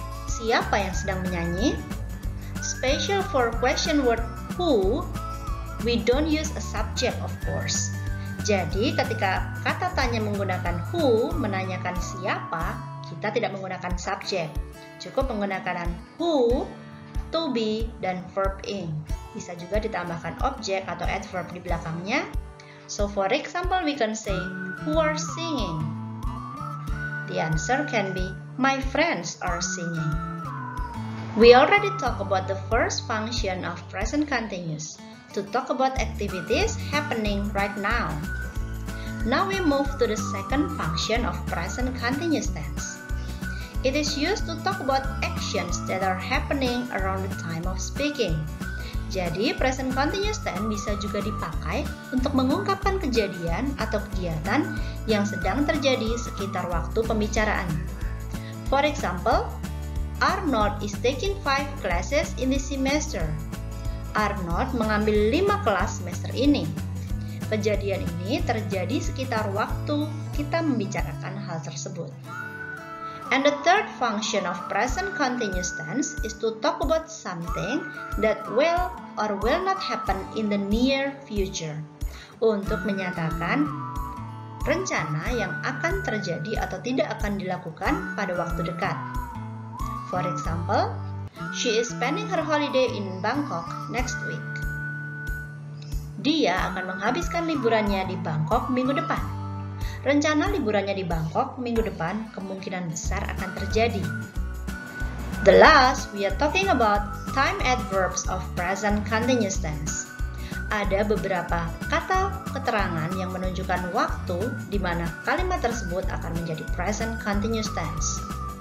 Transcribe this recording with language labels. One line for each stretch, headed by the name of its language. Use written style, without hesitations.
Indonesian: Siapa yang sedang menyanyi?
English: Special for question word who, we don't use a subject of course.
Indonesian: Jadi ketika kata tanya menggunakan who, menanyakan siapa, kita tidak menggunakan subject. Cukup menggunakan who, to be, dan verb in. Bisa juga ditambahkan objek atau adverb di belakangnya.
English: So for example, we can say, who are singing? The answer can be, my friends are singing. We already talked about the first function of present continuous, to talk about activities happening right now. Now we move to the second function of present continuous tense. It is used to talk about actions that are happening around the time of speaking.
Indonesian: Jadi, present continuous tense bisa juga dipakai untuk mengungkapkan kejadian atau kegiatan yang sedang terjadi sekitar waktu pembicaraan.
English: For example, Arnold is taking 5 classes in this semester.
Indonesian: Arnold mengambil 5 kelas semester ini. Kejadian ini terjadi sekitar waktu kita membicarakan hal tersebut.
English: And the third function of present continuous tense is to talk about something that will or will not happen in the near future.
Indonesian: Untuk menyatakan rencana yang akan terjadi atau tidak akan dilakukan pada waktu dekat.
English: For example, she is spending her holiday in Bangkok next week.
Indonesian: Dia akan menghabiskan liburannya di Bangkok minggu depan. Rencana liburannya di Bangkok minggu depan kemungkinan besar akan terjadi.
English: The last, we are talking about time adverbs of present continuous tense.
Indonesian: Ada beberapa kata keterangan yang menunjukkan waktu di mana kalimat tersebut akan menjadi present continuous tense.